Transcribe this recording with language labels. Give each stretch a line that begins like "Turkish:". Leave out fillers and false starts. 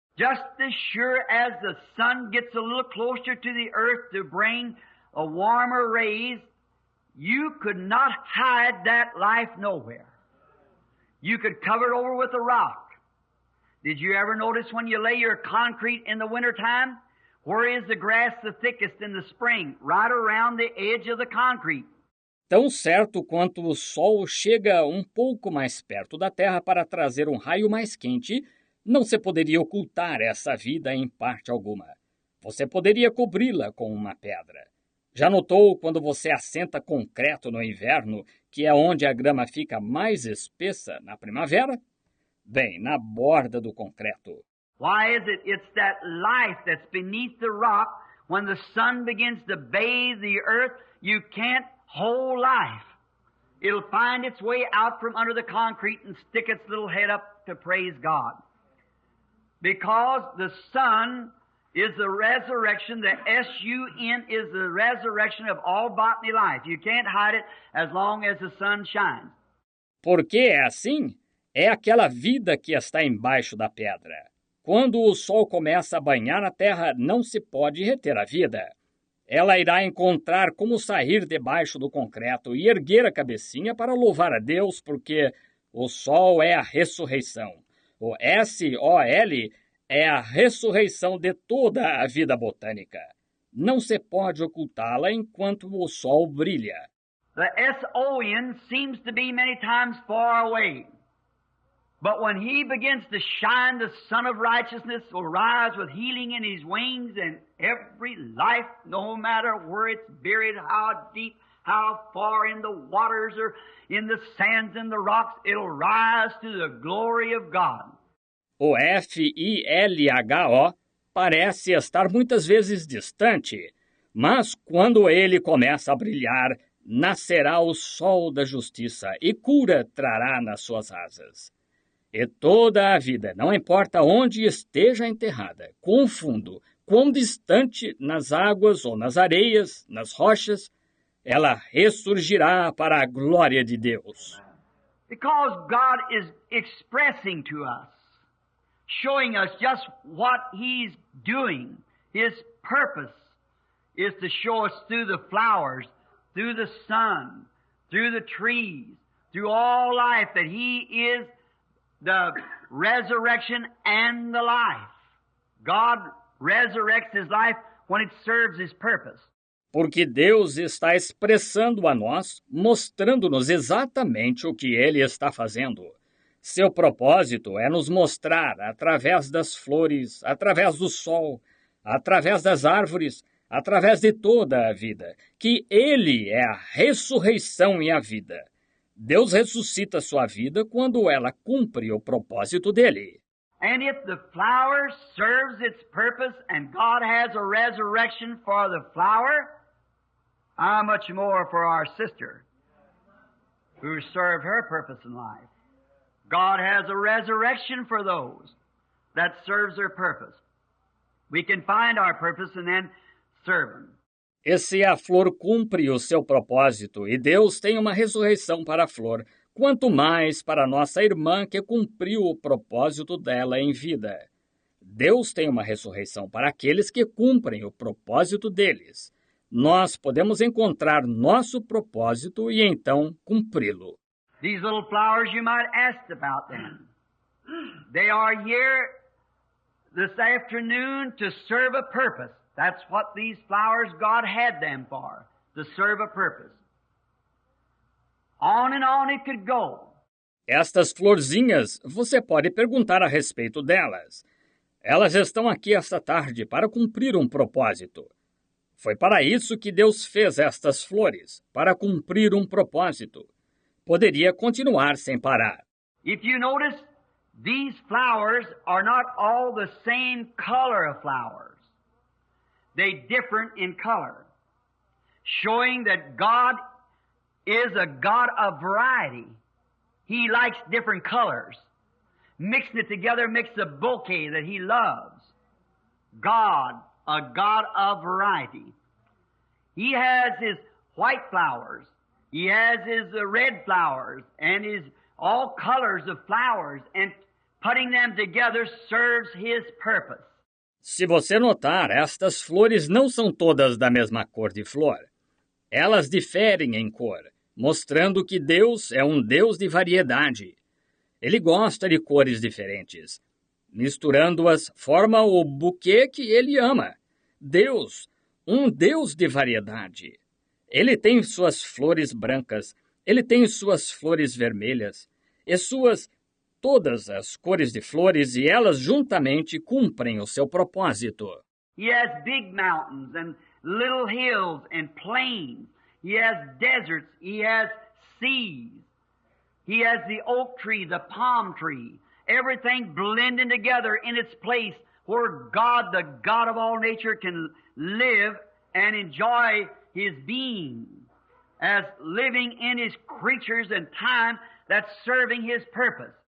English: Just as sure as the sun gets a little closer to the earth to bring a warmer rays, you could not hide that life nowhere. You could cover it over with a rock. Did you ever notice when you lay your concrete in the wintertime? Where is the grass the thickest in the spring? Right around the edge of the concrete.
Portuguese: Tão certo quanto o sol chega um pouco mais perto da terra para trazer um raio mais quente, não se poderia ocultar essa vida em parte alguma. Você poderia cobri-la com uma pedra. Já notou quando você assenta concreto no inverno, que é onde a grama fica mais espessa na primavera? Bem, na borda do concreto.
English: Why is it? It's that life that's beneath the rock. When the sun begins to bathe the earth, you can't hold life. It'll find its way out from under the concrete and stick its little head up to praise God. Because the sun is the resurrection, the S-U-N is the resurrection of all bodily life. You can't hide it as long as the sun shines.
Portuguese: Por que é assim? É aquela vida que está embaixo da pedra. Quando o sol começa a banhar a terra, não se pode reter a vida. Ela irá encontrar como sair debaixo do concreto e erguer a cabecinha para louvar a Deus, porque o sol é a ressurreição. O S-O-L é a ressurreição de toda a vida botânica. Não se pode ocultá-la enquanto o sol brilha.
English: The S-O-N seems to be many times far away. But when he begins to shine, the Son of Righteousness will rise with healing in his wings, and every life, no matter where it's buried, how deep, how far in the waters or in the sands and the rocks, it'll rise to the glory of God.
Portuguese: O F-I-L-H-O parece estar muitas vezes distante, mas quando ele começa a brilhar, nascerá o sol da justiça e cura trará nas suas asas. E toda a vida, não importa onde esteja enterrada, quão fundo, quão distante, nas águas ou nas areias, nas rochas, ela ressurgirá para a glória de Deus.
English: Because God is expressing to us, showing us just what He's doing. His purpose is to show us through the flowers, through the sun, through the trees, through all life, that He is the resurrection and the life. God resurrects His life when it serves His purpose.
Portuguese: Porque Deus está expressando a nós, mostrando-nos exatamente o que Ele está fazendo. Seu propósito é nos mostrar, através das flores, através do sol, através das árvores, através de toda a vida, que Ele é a ressurreição e a vida. Deus ressuscita sua vida quando ela cumpre o propósito dele.
English: And if the flower serves its purpose and God has a resurrection for the flower, how much more for our sister who served her purpose in life? God has a resurrection for those that serves their purpose. We can find our purpose and then serve Him.
Portuguese: E se a flor cumpre o seu propósito e Deus tem uma ressurreição para a flor, quanto mais para nossa irmã que cumpriu o propósito dela em vida. Deus tem uma ressurreição para aqueles que cumprem o propósito deles. Nós podemos encontrar nosso propósito e então cumpri-lo.
English: These little flowers, you might ask about them. They are here this afternoon to serve a purpose. That's what these flowers, God had them for, to serve a purpose. On and on it could go.
Portuguese: Estas florzinhas, você pode perguntar a respeito delas. Elas estão aqui esta tarde para cumprir um propósito. Foi para isso que Deus fez estas flores, para cumprir um propósito. Poderia continuar sem parar.
English: If you notice, these flowers are not all the same color of flowers. They differ in color, showing that God is a God of variety. He likes different colors. Mixing it together makes a bouquet that He loves. God, a God of variety. He has His white flowers. He has His red flowers and His all colors of flowers, and putting them together serves His purpose.
Portuguese: Se você notar, estas flores não são todas da mesma cor de flor. Elas diferem em cor, mostrando que Deus é um Deus de variedade. Ele gosta de cores diferentes. Misturando-as, forma o buquê que Ele ama. Deus, um Deus de variedade. Ele tem suas flores brancas, Ele tem suas flores vermelhas, e todas as cores de flores, e elas juntamente cumprem o seu propósito.
English: He has big mountains and little hills and plains. He has deserts. He has seas. He has the oak tree, the palm tree, everything blending together in its place where God, the God of all nature, can live and enjoy His being as living in His creatures and time that's serving His purpose.